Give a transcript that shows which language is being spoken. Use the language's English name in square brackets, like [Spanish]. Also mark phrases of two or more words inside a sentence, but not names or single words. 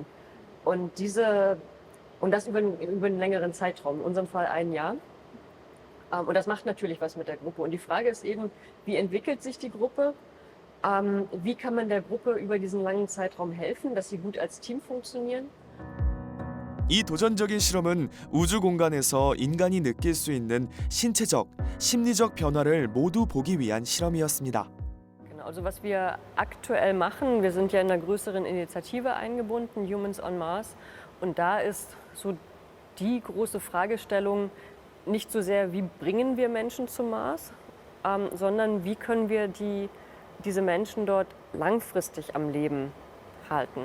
[German] Und das über einen längeren Zeitraum, in unserem Fall 1 Jahr. Und das macht natürlich was mit der Gruppe. Und die Frage ist eben, wie entwickelt sich die Gruppe? Wie kann man der Gruppe über diesen langen Zeitraum helfen, dass sie gut als Team funktionieren? [Korean] 이 도전적인 실험은 우주 공간에서 인간이 느낄 수 있는 신체적, 심리적 변화를 모두 보기 위한 실험이었습니다. [German] Also was wir aktuell machen, wir sind ja in einer größeren Initiative eingebunden, Humans on Mars. Und da ist so die große Fragestellung nicht so sehr, wie bringen wir Menschen zum Mars, sondern wie können wir diese Menschen dort langfristig am Leben halten.